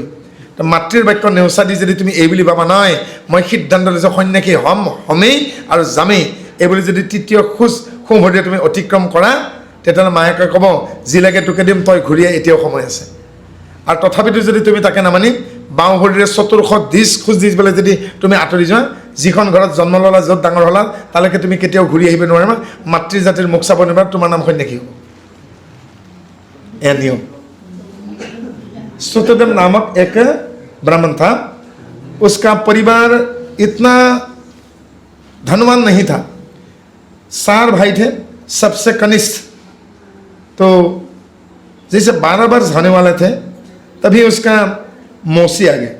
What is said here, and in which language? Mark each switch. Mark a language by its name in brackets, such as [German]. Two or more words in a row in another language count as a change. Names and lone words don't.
[Assamese] তো মাতৃৰ বাক্য নেওচা দি যদি তুমি এই বুলি ভাবা, নাই মই সিদ্ধান্ত লৈছোঁ সন্ন্যাসী হ'মেই আৰু যামেই, এইবুলি যদি তৃতীয় খোজ সোঁ ভৰিৰে তুমি অতিক্ৰম কৰা, তেতিয়াহ'লে মায়েকে ক'ব, যি লাগে তোকে দিম, তই ঘূৰিয়ে এতিয়াও সময় আছে। আৰু তথাপিতো যদি তুমি তাকে নামানি বাওঁ ভৰিৰে চতুৰ্শ দিশ খোজ দি পেলাই যদি তুমি আঁতৰি যোৱা, যিখন ঘৰত জন্ম ল'লা, য'ত ডাঙৰ হ'লা, তালৈকে তুমি কেতিয়াও ঘূৰি আহিব নোৱাৰিবা, মাতৃ জাতিৰ মুখ চাব নোৱাৰিবা, তোমাৰ নাম সন্ন্যাসী হ'ব। এয়া নিয়ম। [Hindi] श्रुतदेव नामक एक ब्राह्मण था, उसका परिवार इतना धनवान नहीं था, 4 भाई थे, सबसे कनिष्ठ। तो जैसे 12 वर्ष होने वाले थे तभी उसका मौसी आ गया।